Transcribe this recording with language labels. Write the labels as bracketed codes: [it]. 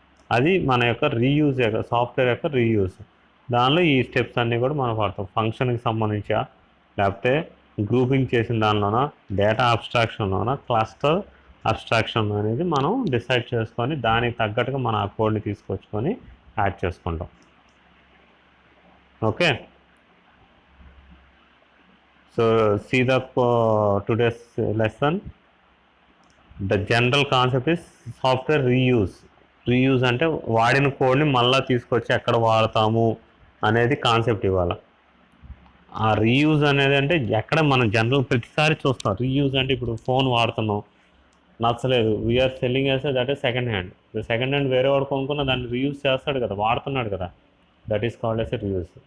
[te] అది మన యొక్క రీయూజ్ యొక్క సాఫ్ట్వేర్ యొక్క రీయూజ్. దానిలో ఈ స్టెప్స్ అన్నీ కూడా మనం వాడతాం. ఫంక్షన్కి సంబంధించా, లేకపోతే గ్రూపింగ్ చేసిన దానిలోన, డేటా అబ్స్ట్రాక్షన్లోన, క్లస్టర్ అబ్స్ట్రాక్షన్ అనేది మనం డిసైడ్ చేసుకొని దానికి తగ్గట్టుగా మన ఆ కోడ్ని తీసుకొచ్చుకొని యాడ్ చేసుకుంటాం. [en] Okay, so see the today's lesson. The general concept is software reuse. [te] Reuse అంటే వాడిన కోడ్ని మళ్ళీ తీసుకొచ్చి ఎక్కడ వాడతాము అనేది కాన్సెప్ట్ ఇవాళ. ఆ రీయూజ్ అనేది అంటే ఎక్కడ మనం జనరల్ ప్రతిసారి చూస్తాం. రీయూజ్ అంటే ఇప్పుడు ఫోన్ వాడుతున్నాం, నచ్చలేదు, [en] we are selling [te] చేస్తే [en] That is second hand. [te] Second hand వేరే వాడు కొనుక్కున్న దాన్ని రీయూజ్ చేస్తాడు కదా, వాడుతున్నాడు కదా, [en] That is called as a reuse.